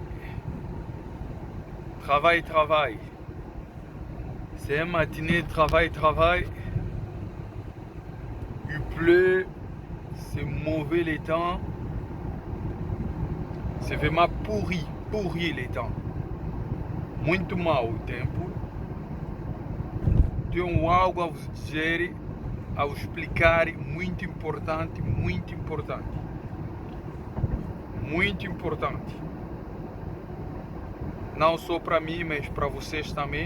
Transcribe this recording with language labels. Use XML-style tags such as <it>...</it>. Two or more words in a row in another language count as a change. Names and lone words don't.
<fr>Travail, travail. C'est une matinée, travail, travail. Il pleut, c'est mauvais les temps. C'est vraiment pourri les temps.</fr> <pt>Muito mal o tempo. Tenho algo a vos dizer, a vos explicar, muito importante, muito importante. Muito importante. Não só para mim, mas para vocês também.</pt>